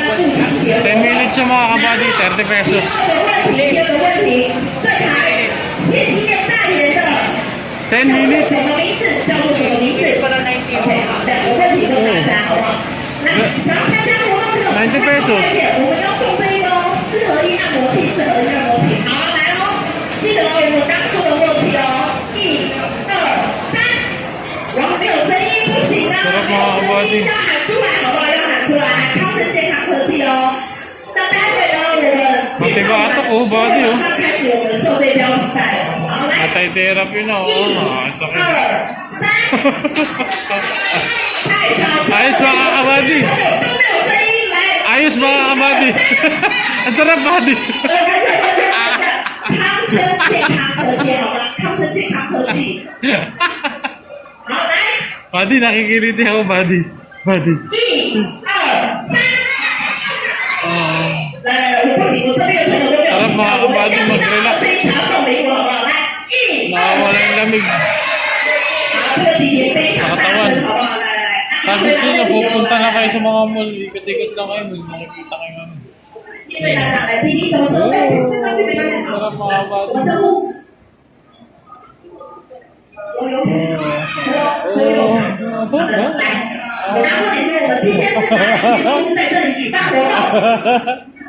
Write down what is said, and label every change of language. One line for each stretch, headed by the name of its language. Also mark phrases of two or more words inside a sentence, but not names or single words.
Filipino: 10 minutes siya mga kabady, 30 pesos. 10 minutes. 90 pesos.
Chinese: 记得我们刚说的默契哦，1、2、3，然后没有声音不行啊，没有声音要喊出来，好不好？要喊出来，喊康生健康科技哦。那待会呢，我们介绍完马上开始我们受对标比赛，好来
Filipino: Natay-therapy na.
Chinese: ，1、2、3，太小声，
Filipino: Ayos mga kabady.
Chinese: 都没有声音，来。
Filipino: Ayos mga kabady. Ang sarap buddy.
Chinese: 康生健康科技，好吗？康生健康科技。好，来。
Filipino: Buddy, nakikiliti ako buddy. Buddy.
Chinese: 1、2、3。来，我不行，我这边的朋友都没有听到，我要听到声音才要送礼物，好不好？来，1、2、
Filipino: Nakawala yung lamig.
Chinese: 好，这个弟弟非常大声，好不好？来来来，
Filipino: Sabi ko na, pupunta na kayo sa mga mall. Ikot-ikot lang kayo. Makikita kayo namin.
Chinese: 因为大家来，弟弟怎么说？对，这张这边有点好，
Filipino: Sarap mga
Chinese: 怎么
Filipino: kabady.
Chinese: 称呼？好的，来，我拿问题是我们今天是哪两间公司在这里举办活动？